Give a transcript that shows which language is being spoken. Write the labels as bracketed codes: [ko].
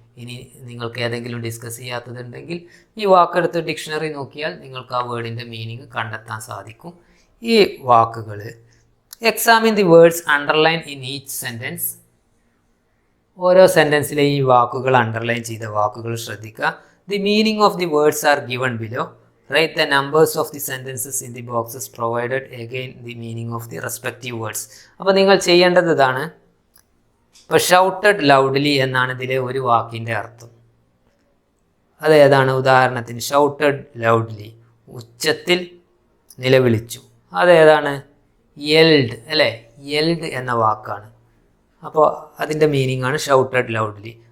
[ml] ഇനി നിങ്ങൾക്ക് ഏതെങ്കിലും ഡിസ്കസ് ചെയ്യാത്തതുണ്ടെങ്കിൽ ഈ വാക്കെടുത്ത് ഡിക്ഷണറി നോക്കിയാൽ നിങ്ങൾക്ക് ആ വേർഡിൻ്റെ മീനിങ് കണ്ടെത്താൻ സാധിക്കും. ഈ വാക്കുകൾ [en] Examine the words underline in each sentence. [ml] ഓരോ സെൻറ്റൻസിലെ ഈ വാക്കുകൾ അണ്ടർലൈൻ ചെയ്ത വാക്കുകൾ ശ്രദ്ധിക്കുക. [en] The meaning of the words are given below. Write the numbers of the sentences in the boxes provided. Again the meaning of the respective words. [ml] അപ്പോൾ നിങ്ങൾ ചെയ്യേണ്ടത് ഇതാണ്. ഇപ്പോൾ [en] shouted loudly [ml] എന്നാണ് ഇതിലെ ഒരു വാക്കിൻ്റെ അർത്ഥം. അതേതാണ്? ഉദാഹരണത്തിന് [en] shouted loudly, [ml] ഉച്ചത്തിൽ നിലവിളിച്ചു. അതേതാണ്? യെൽഡ് അല്ലേ? യെൽഡ് എന്ന വാക്കാണ്. അപ്പോൾ അതിൻ്റെ മീനിങ് ആണ് [en] Shouted loudly.